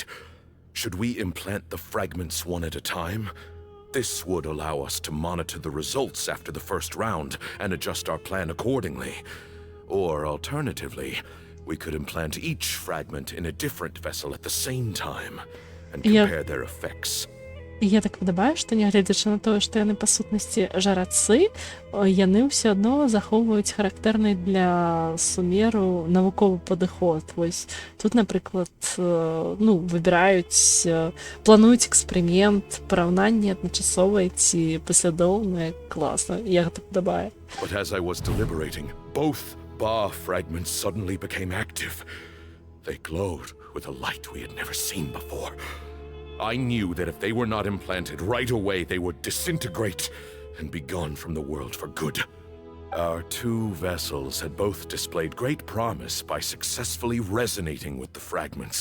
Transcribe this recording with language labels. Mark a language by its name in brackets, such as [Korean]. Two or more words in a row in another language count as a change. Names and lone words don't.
[English] Should we implant the fragments one at a time? This would allow us to monitor the results after the first round and adjust our plan accordingly. Or alternatively, we could implant each fragment in a different vessel at the same time and compare their effects. [Belarusian] Я так падабаю, што нягледзячы на тое, што яны па сутнасці жарацы, яны ўсё адно захоўваюць характэрны для Сумеру навуковы падыход. Вось тут, напрыклад, выбіраюць, плануюць эксперымент, параўнанне адначасовае ці паслядоўнае. Класна, я гэта падабаю. [English] But as I was deliberating, both Ba fragments suddenly became active. They glowed with a light we had never seen before. I knew that if they were not implanted right away, they would disintegrate and be gone from the world for good. Our 2 vessels had both displayed great promise by successfully resonating with the fragments.